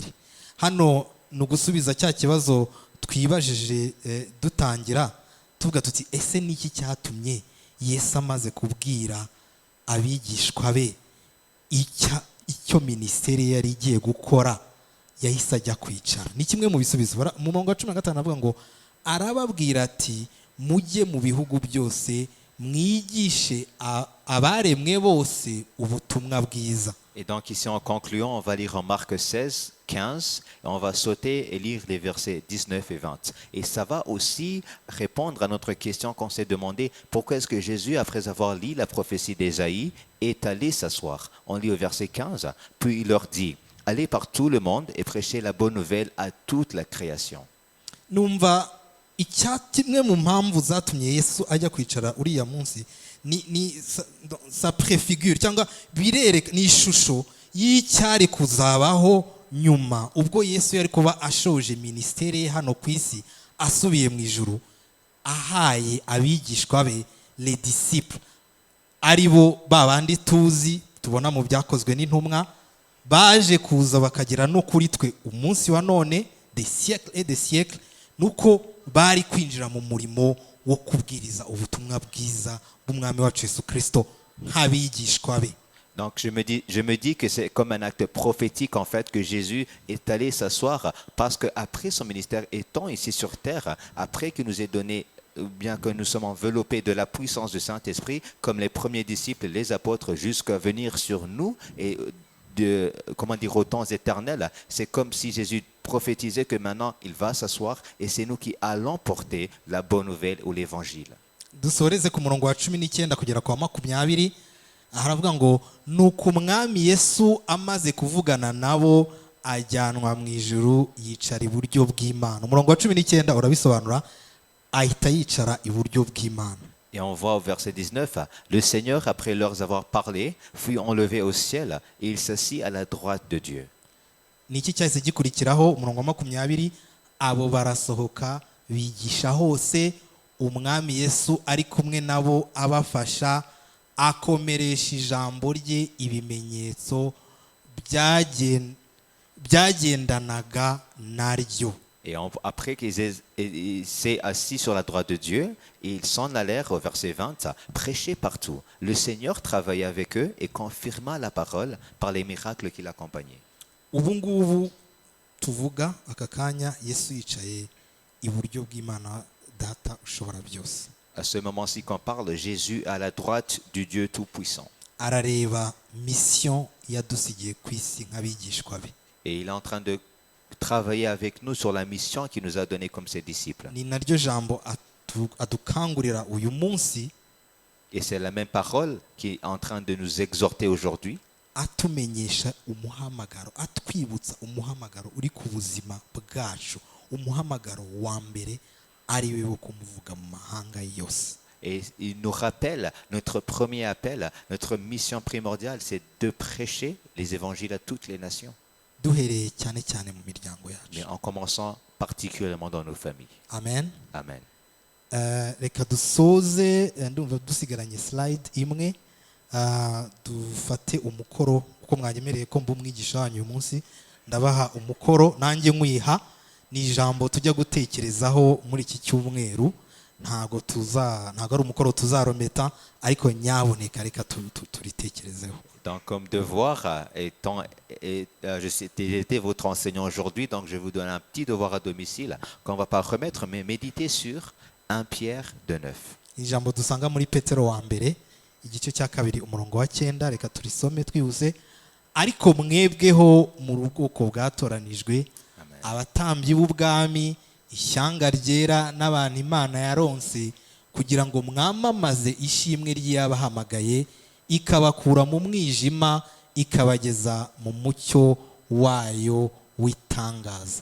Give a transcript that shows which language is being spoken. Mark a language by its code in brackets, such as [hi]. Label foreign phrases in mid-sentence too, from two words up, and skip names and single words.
[rw] Hano ni ugusubiza cya kibazo twibajije dutangira tuvuga tuti ese niki cyatumye Yesu amaze kubwira abigishwa be icyo ministeri yari igiye gukora yahise ajya kwicara. Ni kimwe mu bisubizo. Mu murongo wa 15 avuga ngo arababwira ati mujye mu bihugu byose mwigishe abaremwe bose ubutumwa bwiza. [fr] Et donc ici en concluant, on va lire en Marc 16, 15, et on va sauter et lire les versets 19 et 20. Et ça va aussi répondre à notre question qu'on s'est demandé, pourquoi est-ce que Jésus, après avoir lu la prophétie d'Ésaïe, est allé s'asseoir? On lit au verset 15, puis il leur dit, allez par tout le monde et prêchez la bonne nouvelle à toute la création. [rw] Numva icyatimwe mu mpamvu zatumye Yesu ajya kwicara uriya munsi ni [fr] sa prefigure [rw] cyangwa birereka ni ishusho y'icyari kuzabaho nyuma ubwo Yesu yari kuba ashoje ministeri ye hano ku isi asubiye mu ijuru, ahaye abigishwa be [fr] les disciples [rw] aribo babandi tuzi tubona mu byakozwe n'intumwa, baje kuza bakagera no kuri twe umunsi wa none [fr] des siècles et des siècles, [rw] nuko bari kwinjira mu murimo wo kubwiriza ubutumwa bwiza bw'umwami wacu Yesu Kristo nk'abigishwa be. [fr] Donc je me dis que c'est comme un acte prophétique en fait que Jésus est allé s'asseoir parce qu'après son ministère étant ici sur terre, après qu'il nous ait donné, bien que nous sommes enveloppés de la puissance du Saint-Esprit, comme les premiers disciples, les apôtres, jusqu'à venir sur nous et au temps éternel, c'est comme si Jésus prophétisait que maintenant il va s'asseoir et c'est nous qui allons porter la bonne nouvelle ou l'évangile. [rw] Dusoreze ku murongo wa 19 kugera ku wa 20, haravuga ngo nuko umwami Yesu amaze kuvugana nabo ajyanwa mu ijuru yicara iburyo bw'Imana. Umurongo wa 19 urabisobanura, ahita yicara iburyo bw'Imana. [fr] Et on voit au verset 19, le Seigneur, après leur avoir parlé, fut enlevé au ciel et il s'assit à la droite de Dieu. [rw] Niki cyahise gikurikiraho? Umurongo wa 20, abo barasohoka bigisha hose, umwami Yesu ari kumwe nabo abafasha, akomeresha ijambo rye ibimenyetso byagendanaga naryo. [fr] Et après qu'ils s'est assis sur la droite de Dieu, ils s'en allèrent au verset 20, prêcher partout. Le Seigneur travaillait avec eux et confirma la parole par les miracles qui l'accompagnaient. [rw] Ubu ngubu tuvuga aka kanya Yesu yicaye iburyo bw'Imana Data ushobora byose. [fr] À ce moment-ci qu'on parle, Jésus à la droite du Dieu Tout-Puissant. [rw] Arareba mission yadusigiye ku isi nk'abigishwa be. [fr] Et il est en train de travailler avec nous sur la mission qu'il nous a donnée comme ses disciples. [rw] ni naryo jambo adukangurira uyu munsi, [fr] Et c'est la même parole qui est en train de nous exhorter aujourd'hui, [rw] atumenyesha umuhamagaro, atwibutsa umuhamagaro uri ku buzima bwacu, umuhamagaro wa mbere ari we wo kumuvuga mu mahanga yose. [fr] et il nous rappelle notre premier appel, notre mission primordiale, c'est de prêcher les évangiles à toutes les nations, [rw] Duhereye cyane cyane mu miryango mais yacu. [fr] en commençant particulièrement dans nos familles. [rw] Amen. Amen. Reka dusoze, ndumva dusigaranye slide imwe. Dufate umukoro kuko mwanyemereye ko mba umwigisha wanyu uyu munsi, ndabaha umukoro nanjye nkwiha. Ni ijambo tujya gutekerezaho muri iki cyumweru, ntago ari umukoro tuzarometa, ariko nyaboneka reka turitekerezeho. Donc, comme devoir, j'ai été votre enseignant aujourd'hui, donc je vous donne un petit devoir à domicile qu'on ne va pas remettre, mais méditez sur 1 Pierre 2,9. Ijambo dusanga muri Petero wa mbere igice cya 2 umurongo wa 9, reka turisome twihuse. Ariko mwebweho mu bwoko bwatoranijwe, abatambyi b'ubwami, ishyanga ryera n'abantu Imana yaronse, kugira ngo mwamamaze ishimwe ry'abahamagaye, ikabakura mu mwijima ikabageza mu mucyo wayo w'itangaza.